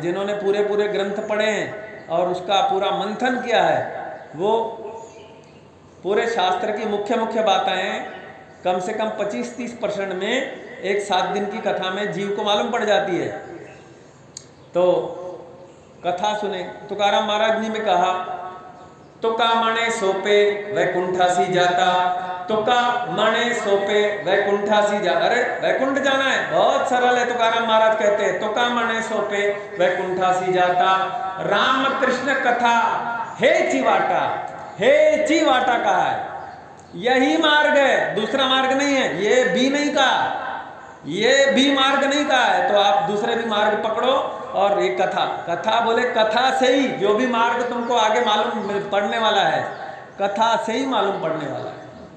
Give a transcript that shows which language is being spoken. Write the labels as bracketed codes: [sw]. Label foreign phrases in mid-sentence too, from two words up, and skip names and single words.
[hi] जिन्होंने पूरे पूरे ग्रंथ पढ़े हैं और उसका पूरा मंथन किया है, वो पूरे शास्त्र की मुख्य मुख्य बातें कम से कम 25-30% में एक 7 दिन की कथा में जीव को मालूम पड़ जाती है। तो कथा सुने। तुकाराम महाराज जी ने कहा, [mr] तुका मणे सोपे वैकुंठासी जाता, तुका मणे सोपे वैकुंठासी जाता। [hi] अरे वैकुंठ जाना है, बहुत सरल है। तुकाराम महाराज कहते हैं, [mr] तुका मणे सोपे वैकुंठासी जाता, राम कृष्ण कथा हे चिवाटा, हे चिवाटा [hi] कहा है। यही मार्ग है, दूसरा मार्ग नहीं है। ये भी नहीं कहा, ये भी मार्ग नहीं कहा है, तो आप दूसरे भी मार्ग पकड़ो। और ये कथा, कथा बोले कथा से ही जो भी मार्ग तुमको आगे मालूम पड़ने वाला है, कथा से ही मालूम पड़ने वाला है।